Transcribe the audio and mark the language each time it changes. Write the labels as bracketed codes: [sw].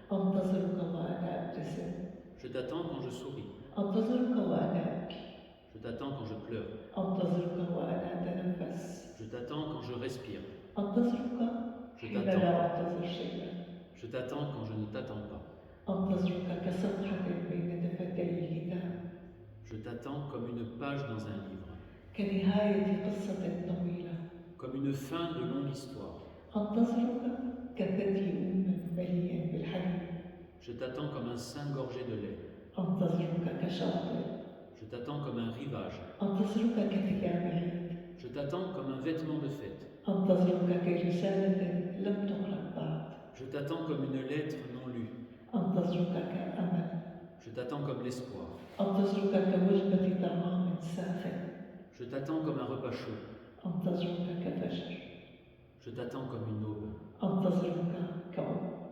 [ar] أنتظرك وأنا أبتسم. [fr] Je t'attends quand je souris. [ar] أنتظرك وأنا أبكي. [fr] Je t'attends quand je pleure. [ar] أنتظرك وأنا أتنفس. [fr] Je t'attends quand je respire. [ar] أنتظرك [fr] Je [ar] حين [fr] t'attends. [ar] لا أنتظر شيئا. [fr] Je t'attends quand je ne t'attends pas. [ar] أنتظرك كصفحة بين دفتي الكتاب. [fr] Je t'attends comme une page dans un livre. [ar] كنهاية قصة طويلة. [fr] Comme une fin de longue histoire. [ar] أنتظرك كثدي مليء بالحليب. [fr] Je t'attends comme un sein gorgé de lait. [ar] أنتظرك كشاطئ. [fr] Je t'attends comme un rivage. [ar] أنتظرك كثياب عيد. [fr] Je t'attends comme un vêtement de fête. [ar] أنتظرك كرسالة لم تقرأ بعد. [fr] Je t'attends comme une lettre non lue. [ar] أنتظرك كأمل. [fr] Je t'attends comme l'espoir. [ar] أنتظرك كوجبة طعام ساخن. [fr] Je t'attends comme un repas chaud. [ar] أنتظرك كفجر. [fr] Je t'attends comme une aube. [ar] أنتظرك كأم.